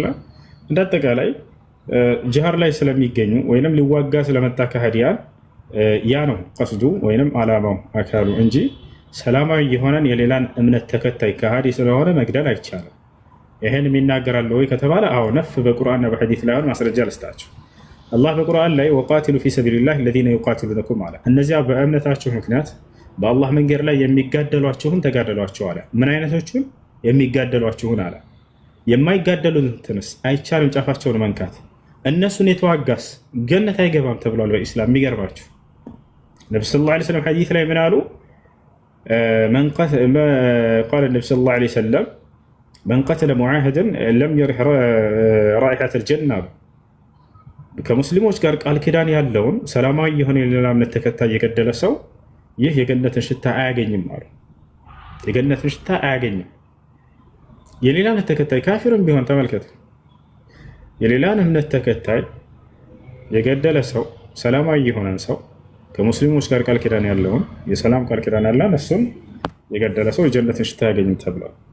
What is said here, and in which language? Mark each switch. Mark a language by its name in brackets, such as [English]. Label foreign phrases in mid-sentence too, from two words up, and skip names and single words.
[Amharic] እንዳጠቃላይ ጂሃድ ላይ ስለሚገኙ ወይንም ሊዋጋ ስለመጣ ከሃዲያን ያ ነው ቀስዱ ወይንም አላማው አካሉ እንጂ ሰላማዊ የሆነን የሌላን እምነት ተከታይ ከሃዲ ስለሆነ መግደል አይቻልም። ይሄን የሚናገራል ወይ ከተባለ አዎ ነፍ በቁርአንና በሐዲስ ላይ ማስረጃ ልስጣችሁ። አላህ በቁርአን ላይ [Arabic] وقاتلوا في سبيل الله الذين يقاتلونكم [Amharic] አለ። እነዚያ በእምነታቸው ምክንያት በአላህ መንገድ ላይ የሚጋደሏችሁን ተጋደሏቸው አለ። ምን አይነቶቹን? የሚጋደሏችሁን አለ። የማይጋደሉትንስ አይቻልም ጫፋቸውን መንካት። እነሱን የተዋጋስ ገነት አይገባም ተብሏል በኢስላም። የሚገርማችሁ ነብዩ [Arabic] صلى الله عليه وسلم [Amharic] ሐዲስ ላይ ምን አሉ? [Arabic] قال النبي صلى الله عليه وسلم من قتل معاهدا لم يرح رائحة الجنة [Amharic] ከሙስሊሞች ጋር ቃል ኪዳን ያለውን ሰላማዊ የሆነ የሌላ እምነት ተከታይ የገደለ ሰው ይህ የገነትን ሽታ አያገኝም አሉ። የገነትን ሽታ አያገኝም። የሌላ እምነት ተከታይ ካፊርም ቢሆን ተመልከቱ፣ የሌላን እምነት ተከታይ የገደለ ሰው ሰላማዊ የሆነን ሰው ከሙስሊሞች ጋር ቃል ኪዳን ያለውን የሰላም ቃል ኪዳን ያለን እሱን የገደለ ሰው የጀነትን ሽታ ያገኝም ተብሏል።